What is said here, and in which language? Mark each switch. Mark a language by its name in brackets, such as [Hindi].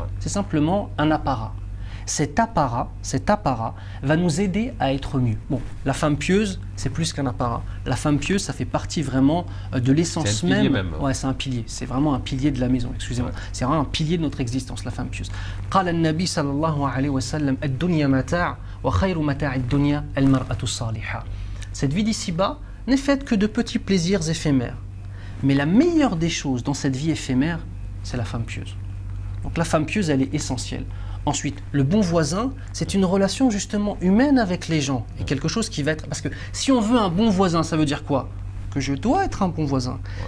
[French] C'est simplement un apparat. Cet apparat va nous aider à être mieux. Bon, la femme pieuse, c'est plus qu'un apparat. La femme pieuse, ça fait partie vraiment de l'essence même. Ouais, c'est un pilier. C'est vraiment un pilier de la maison, excusez-moi. C'est vraiment un pilier de notre existence, la femme pieuse. [Arabic] قال النبي صلى الله عليه وسلم الدنيا متاع وخير متاع الدنيا المرأة الصالحة. [French] Cette vie d'ici-bas n'est faite que de petits plaisirs éphémères. Mais la meilleure des choses dans cette vie éphémère, c'est la femme pieuse. Donc la femme pieuse, elle est essentielle. Ensuite, le bon voisin, c'est une relation justement humaine avec les gens. Et quelque chose qui va être... Parce que si on veut un bon voisin, ça veut dire quoi? Que je dois être un bon voisin. Ouais.